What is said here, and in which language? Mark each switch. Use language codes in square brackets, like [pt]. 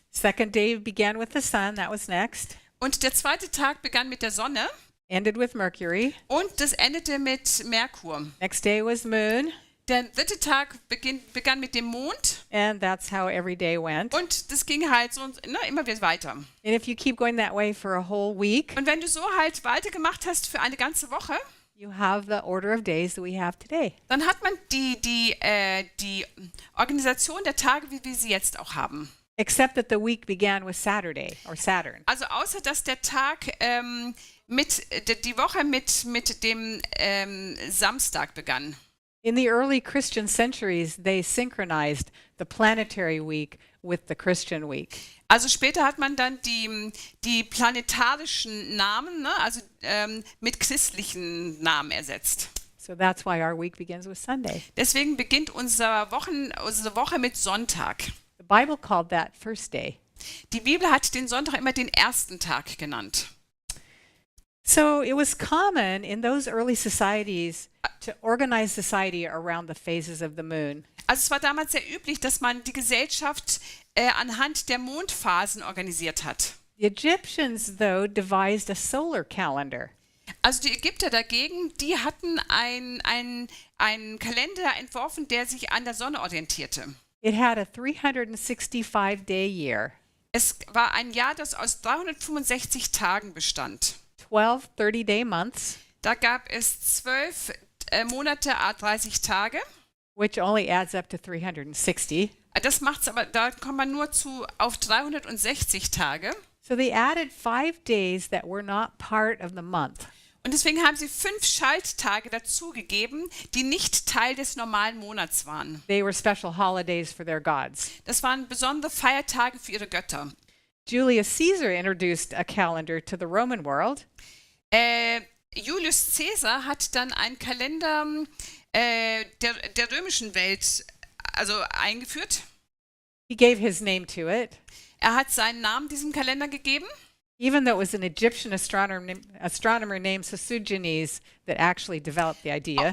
[en] Second day began with the sun, that was next. [de] Und der zweite Tag begann mit der Sonne [en] Ended with Mercury. [de] und das endete mit Merkur. [en] Next day was moon, [de] Der dritte Tag begann mit dem Mond [en] and that's how every day went. [de] und das ging halt so immer wieder weiter. [en] And if you keep going that way for a whole week, [de] Und wenn du so halt weitergemacht hast für eine ganze Woche, [en] you have the order of days that we have today. [de] dann hat man die Organisation der Tage, wie wir sie jetzt auch haben. [en] Except that the week began with Saturday or Saturn. [de] Also außer dass der Tag die Woche mit dem Samstag begann. [en] In the early Christian centuries, they synchronized the planetary week with the Christian week. [de] Also später hat man dann die planetarischen Namen, also mit christlichen Namen ersetzt. [en] So that's why our week begins with Sunday. [de] Deswegen beginnt unsere Woche mit Sonntag. [en] The Bible called that first day. [de] Die Bibel hat den Sonntag immer den ersten Tag genannt. [en] So it was common in those early societies to organize society around the phases of the moon. [de] Also es war damals sehr üblich, dass man die Gesellschaft anhand der Mondphasen organisiert hat. [en] The Egyptians, though, devised a solar calendar. [de] Also die Ägypter dagegen, die hatten einen Kalender entworfen, der sich an der Sonne orientierte. [en] It had a 365-day year, [de] Es war ein Jahr, das aus 365 Tagen bestand. [en] 12 30-day months, [de] Da gab es 12 Monate, 30 Tage. [en] which only adds up to 360. [de] Das macht's aber, da kommt man nur auf 360 Tage. [en] So they added 5 days that were not part of the month. [de] Und deswegen haben sie 5 Schalttage dazugegeben, die nicht Teil des normalen Monats waren. [en] They were special holidays for their gods. [de] Das waren besondere Feiertage für ihre Götter. [en] Julius Caesar introduced a calendar to the Roman world. [de] Julius Caesar hat dann einen Kalender der römischen Welt eingeführt. [en] He gave his name to it, [de] Er hat seinen Namen diesem Kalender gegeben, [en] even though it was an Egyptian astronomer named Sosigenes that actually developed the idea.